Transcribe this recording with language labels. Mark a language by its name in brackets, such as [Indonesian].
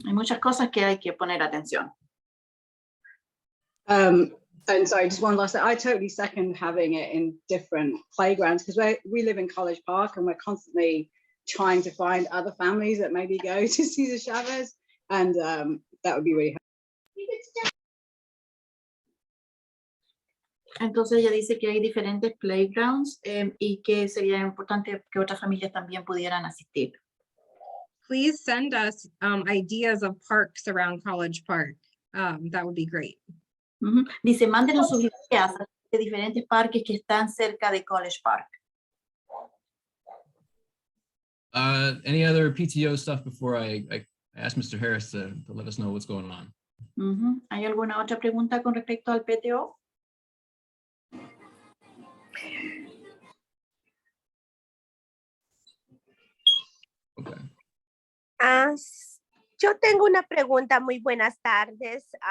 [Spanish] Hay muchas cosas que hay que poner atención. [English] And sorry, just one last thing. I totally second having it in different playgrounds, because we live in College Park and we're constantly trying to find other families that maybe go to Cesar Chavez, and that would be really helpful. [Spanish] Entonces ella dice que hay diferentes playgrounds y que sería importante que otras familias también pudieran asistir. [English] Please send us ideas of parks around College Park. That would be great. Ujú. [Spanish] Dice, mándenos sus ideas de diferentes parques que están cerca de College Park. [English] Any other PTO stuff before I ask Mr. Harris to let us know what's going on? Ujú. [Spanish] ¿Hay alguna otra pregunta con respecto al PTO? [English] Okay. [Spanish] Yo tengo una pregunta. Muy buenas tardes.